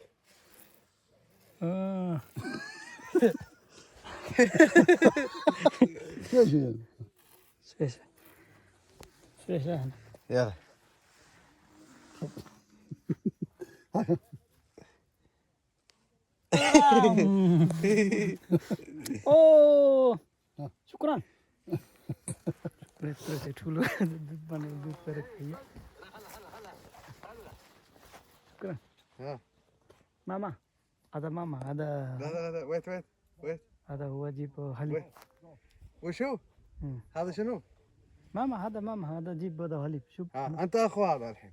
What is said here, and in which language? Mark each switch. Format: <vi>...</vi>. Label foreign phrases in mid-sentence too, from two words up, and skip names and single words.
<ar>سبيشال يلا اوه شكرا.</ar> <ne>ठुलो दुध बनाएर दुध गरेर खाइयो।</ne> <ar>شكرا. ماما هذا لا ويت هذا هو جيب حليب. وشو هذا شنو؟ ماما هذا جيب هذا حليب. شوف انت اخو هذا الحين.</ar>